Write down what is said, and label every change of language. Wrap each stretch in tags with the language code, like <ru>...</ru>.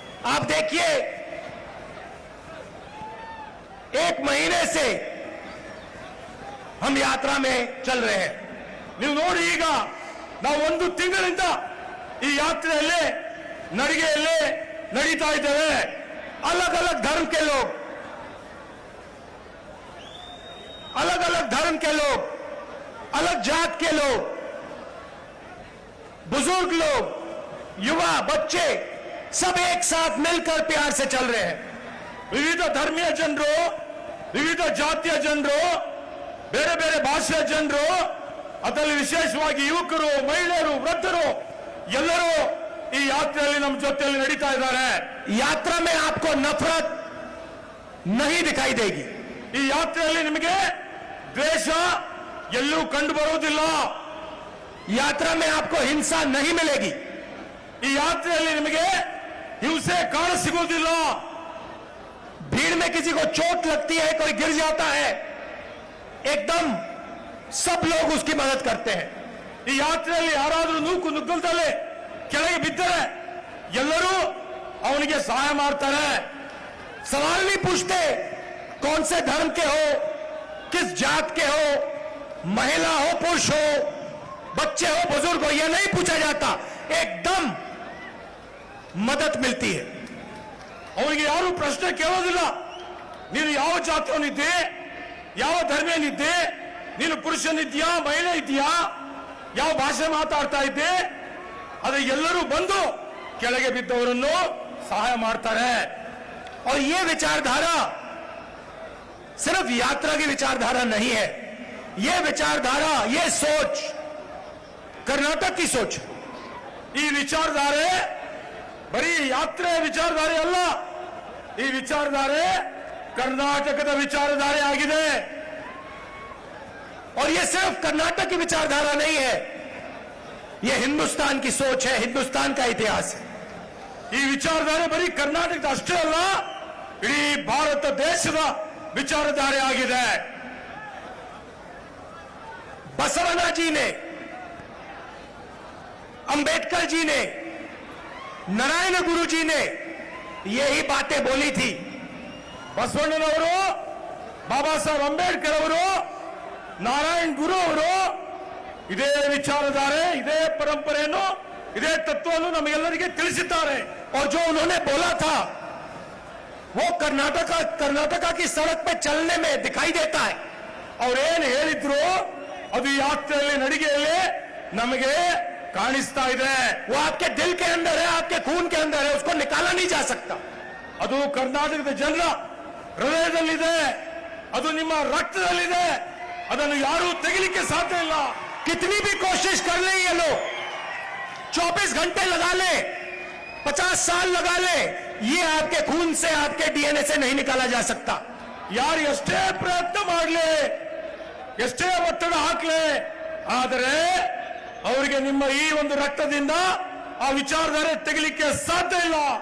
<hi>आप देखिए, एक महीने से हम यात्रा में चल रहे हैं।</hi> <kn>ನೀವು ನೋಡಿ, ಈಗ ನಾವು ಒಂದು ತಿಂಗಳಿಂದ ಈ ಯಾತ್ರೆಯಲ್ಲಿ ನಡಿಗೆಯಲ್ಲಿ ನಡೀತಾ ಇದ್ದೇವೆ.</kn> <hi>अलग अलग धर्म के लोग, अलग अलग धर्म के लोग, अलग जात के लोग, बुजुर्ग लोग, युवा, बच्चे, सब एक साथ मिलकर प्यार से चल रहे हैं।</hi> <kn>ವಿವಿಧ ಧರ್ಮೀಯ ಜನರು, ವಿವಿಧ ಜಾತಿಯ ಜನರು, ಬೇರೆ ಬೇರೆ ಭಾಷೆಯ ಜನರು, ಅದರಲ್ಲಿ ವಿಶೇಷವಾಗಿ ಯುವಕರು, ಮಹಿಳೆಯರು, ವೃದ್ಧರು ಎಲ್ಲರೂ ಈ ಯಾತ್ರೆಯಲ್ಲಿ ನಮ್ಮ ಜೊತೆಯಲ್ಲಿ ನಡೀತಾ ಇದ್ದಾರೆ.</kn> <hi>यात्रा में आपको नफरत नहीं दिखाई देगी।</hi> <kn>ಈ ಯಾತ್ರೆಯಲ್ಲಿ ನಿಮಗೆ ದ್ವೇಷ ಎಲ್ಲೂ ಕಂಡು ಬರುವುದಿಲ್ಲ.</kn> <hi>यात्रा में आपको हिंसा नहीं मिलेगी।</hi> <kn>ಈ ಯಾತ್ರೆಯಲ್ಲಿ ನಿಮಗೆ ಹಿಂಸೆ ಕಾಣ ಸಿಗುವುದಿಲ್ಲ.</kn> <hi>भीड़ में किसी को चोट लगती है, कोई गिर जाता है, एकदम सब लोग उसकी मदद करते हैं।</hi> <kn>ಈ ಯಾತ್ರೆಯಲ್ಲಿ ಯಾರಾದರೂ ನೂಕು ನುಗ್ಗಲ್ದಲ್ಲಿ ಕೆಳಗೆ ಬಿದ್ದರೆ ಎಲ್ಲರೂ ಅವನಿಗೆ ಸಹಾಯ ಮಾಡ್ತಾರೆ.</kn> <hi>सवाल नहीं पूछते कौन से धर्म के हो, किस जात के हो, महिला हो, पुरुष हो, बच्चे हो, बुजुर्ग हो, यह नहीं पूछा जाता। एकदम मदद मिलती है।</hi> <kn>ಅವನಿಗೆ ಯಾರು ಪ್ರಶ್ನೆ ಕೇಳೋದಿಲ್ಲ. ನೀನು ಯಾವ ಜಾತಿಯವನಿದ್ದೆ, ಯಾವ ಧರ್ಮನಿದ್ದೆ, ನೀನು ಪುರುಷನಿದ್ಯಾ, ಮಹಿಳೆ ಇದೆಯಾ, ಯಾವ ಭಾಷೆ ಮಾತಾಡ್ತಾ ಇದ್ದೆ, ಅದು ಎಲ್ಲರೂ ಬಂದು ಕೆಳಗೆ ಬಿದ್ದವರನ್ನು ಸಹಾಯ ಮಾಡ್ತಾರೆ.</kn> <hi>और यह विचारधारा सिर्फ यात्रा की विचारधारा नहीं है, यह विचारधारा, यह सोच कर्नाटक की सोच है।</hi> <kn>ಈ ವಿಚಾರಧಾರೆ ಬರೀ ಯಾತ್ರೆ ವಿಚಾರಧಾರೆ ಅಲ್ಲ, ಈ ವಿಚಾರಧಾರೆ ಕರ್ನಾಟಕದ ವಿಚಾರಧಾರೆ ಆಗಿದೆ.</kn> <hi>और यह सिर्फ कर्नाटक की विचारधारा नहीं है, यह हिंदुस्तान की सोच है, हिंदुस्तान का इतिहास है।</hi> <kn>ಈ ವಿಚಾರಧಾರೆ ಬರೀ ಕರ್ನಾಟಕದ ಅಷ್ಟೇ ಅಲ್ಲ, ಇಡೀ ಭಾರತ ದೇಶದ ವಿಚಾರಧಾರೆ ಆಗಿದೆ.</kn> <hi>बसवना जी ने, अंबेडकर जी ने नारायण गुरुजी ने यही बातें बोली थी।</hi> <kn>ಬಸವಣ್ಣನವರು, ಬಾಬಾ ಸಾಹೇಬ್ ಅಂಬೇಡ್ಕರ್ ಅವರು, ನಾರಾಯಣ್ ಗುರು ಅವರು ಇದೇ ವಿಚಾರಧಾರೆ, ಇದೇ ಪರಂಪರೆಯನ್ನು, ಇದೇ ತತ್ವವನ್ನು ನಮಗೆಲ್ಲರಿಗೆ ತಿಳಿಸಿದ್ದಾರೆ.</kn> <hi>और जो उन्होंने बोला था वो कर्नाटका की सड़क पे चलने में दिखाई देता है।</hi> <kn>ಅವ್ರೇನ್ ಹೇಳಿದ್ರು ಅದು ಯಾತ್ರೆಯಲ್ಲಿ, ನಡಿಗೆಯಲ್ಲಿ ನಮಗೆ ಕಾಣಿಸ್ತಾ ಇದೆ.</kn> <hi>वो आपके दिल के अंदर है, आपके खून के अंदर है, उसको निकाला नहीं जा सकता।</hi> <kn>ಅದು ಕರ್ನಾಟಕದ ಜನರ ಹೃದಯದಲ್ಲಿದೆ, ಅದು ನಿಮ್ಮ ರಕ್ತದಲ್ಲಿದೆ, ಅದನ್ನು ಯಾರೂ ತೆಗಿಲಿಕ್ಕೆ ಸಾಧ್ಯ ಇಲ್ಲ.</kn> <hi>कितनी भी कोशिश कर ले ये लोग, 24 घंटे लगा ले, 50 साल लगा ले, ये आपके खून से, आपके डीएनए से नहीं निकाला जा सकता।</hi> <kn>ಯಾರು ಎಷ್ಟೇ ಪ್ರಯತ್ನ ಮಾಡಲಿ, ಎಷ್ಟೇ ಒತ್ತಡ ಹಾಕಲಿ, ಆದರೆ ಅವರಿಗೆ ನಿಮ್ಮ ಈ ಒಂದು ರಕ್ತದಿಂದ ಆ ವಿಚಾರಧಾರೆ ತೆಗಿಲಿಕ್ಕೆ ಸಾಧ್ಯ ಇಲ್ಲ.</kn>